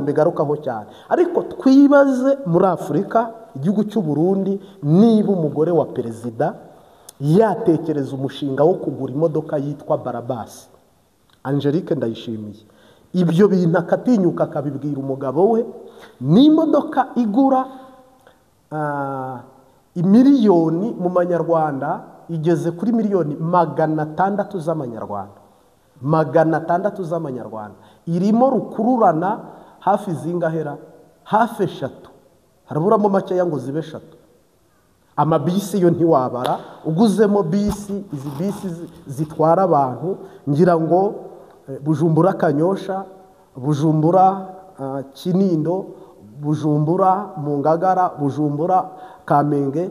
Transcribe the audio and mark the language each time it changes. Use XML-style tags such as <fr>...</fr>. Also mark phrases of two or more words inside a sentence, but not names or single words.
<rw>mbegarukaho cyane ariko twibaze muri Afrika igihugu cy'u Burundi niba umugore wa perezida yatekereza umushinga wo kugura imodoka yitwa Barabas Angelique Ndayishimiye ibyo bintu akatinyuka akabibwira umugabo we ni imodoka igura imiliyoni mu manyarwanda igeze kuri miliyoni 600 z'amanyarwanda 600 z'amanyarwanda irimo rukururana hafi zingahera hafi 3 haraburamo make yango zibe 3 amabisi yo ntiwabara uguzemo bisi izi bisi zitwara abantu ngira ngo Bujumbura Kanyosha Bujumbura Kinindo Bujumbura Mungagara Bujumbura Kamenge</rw>